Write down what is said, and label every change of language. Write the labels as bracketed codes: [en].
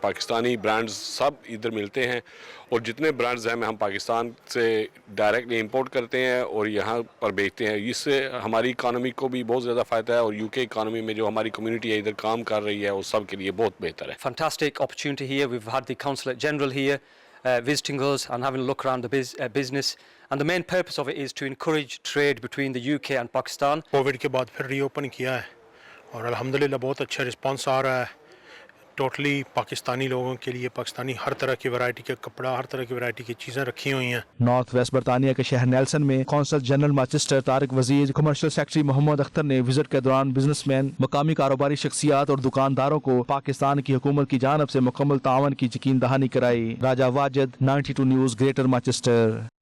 [ur] Pakistani brands سب ادھر ملتے ہیں، اور جتنے برانڈز ہیں ہم پاکستان سے ڈائریکٹلی امپورٹ کرتے ہیں اور یہاں پر بیچتے ہیں۔ اس سے ہماری اکانومی کو بھی بہت زیادہ فائدہ ہے، اور یو کے اکانومی میں جو ہماری کمیونٹی ہے ادھر کام کر رہی ہے وہ سب کے لیے بہت بہتر ہے۔ [en] Fantastic opportunity here. We've had the Consulate General here visiting us and having a look around the business. And the main purpose of it is to encourage trade between the UK and Pakistan. [ur] Covid کے بعد پھر ری open کیا ہے اور الحمدللہ بہت اچھا response آ رہا ہے۔ ٹوٹلی پاکستانی لوگوں کے لیے پاکستانی ہر طرح کی ورائٹی کا کپڑا، ہر طرح کی ورائٹی کی چیزیں رکھی ہوئی ہیں۔ نارتھ ویسٹ برطانیہ کے شہر نیلسن میں کونسل جنرل مانچسٹر طارق وزیر، کمرشل سیکرٹری محمد اختر نے وزٹ کے دوران بزنس مین، مقامی کاروباری شخصیات اور دکانداروں کو پاکستان کی حکومت کی جانب سے مکمل تعاون کی یقین دہانی کرائی۔ راجہ واجد، 92 نیوز، گریٹر مانچسٹر۔